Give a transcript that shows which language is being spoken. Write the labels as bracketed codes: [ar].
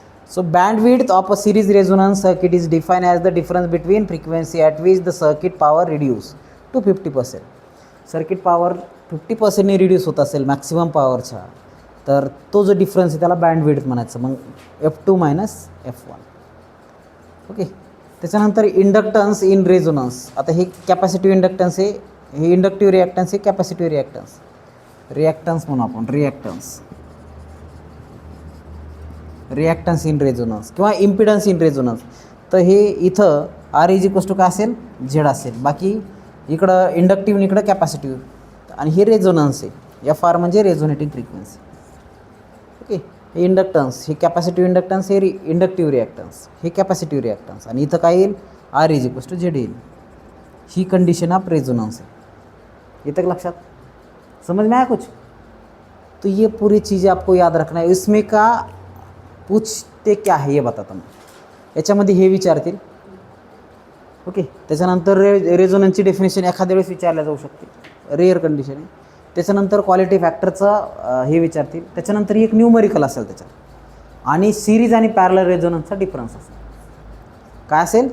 [en] So bandwidth of a series resonance circuit is defined as the difference between frequency at which the circuit power reduce to 50%. [mr] Circuit power 50% ने reduce होत असेल maximum पॉवरच्या, तर तो जो difference आहे त्याला बँडविड्थ म्हणायचं. मग F2 मायनस F1. ओके. त्याच्यानंतर इंडक्टन्स इन रेझोनन्स. आता हे कॅपॅसिटिव्ह इंडक्टन्स आहे, हे इंडक्टिव्ह रिॲक्टन्स आहे, कॅपॅसिटिव्ह रिॲक्टन्स म्हणू आपण. रिॲक्टन्स इन रेझोनन्स किंवा इम्पिडन्स इन रेझोनन्स. तर हे इथं R इज इक्वल्स टू काय असेल? Z असेल. बाकी इकडं इंडक्टिव्ह, इकडं कॅपॅसिटिव्ह. आणि हे रेझोनन्स आहे. FR म्हणजे रेझोनेटिंग फ्रिक्वेन्सी. ओके. हे इंडक्टन्स, हे कॅपॅसिटिव्ह इंडक्टन्स, हे इंडक्टिव्ह रिॲक्टन्स, हे कॅपॅसिटिव्ह रिॲक्टन्स. आणि इथं काय येईल? R is equals to Z येईल. [hi] ही कंडिशन ऑफ रेजोनेंस है. ये तक लक्षात समझ में आया कुछ? तो ये पूरी चीज़ें आपको याद रखना है. इसमें का पूछते क्या है ये बताता मैं. [mr] याच्यामध्ये हे विचारतील. ओके. त्याच्यानंतर रेझोनन्सची डेफिनेशन एखाद्या वेळेस विचारल्या जाऊ शकते, रेअर कंडिशन आहे. त्याच्यानंतर क्वालिटी फॅक्टरचं हे विचारतील. त्याच्यानंतर एक न्यूमरिकल असेल त्याच्यात, आणि सिरीज आणि पॅरलल रेझोनन्सचा डिफरन्स असेल. काय असेल?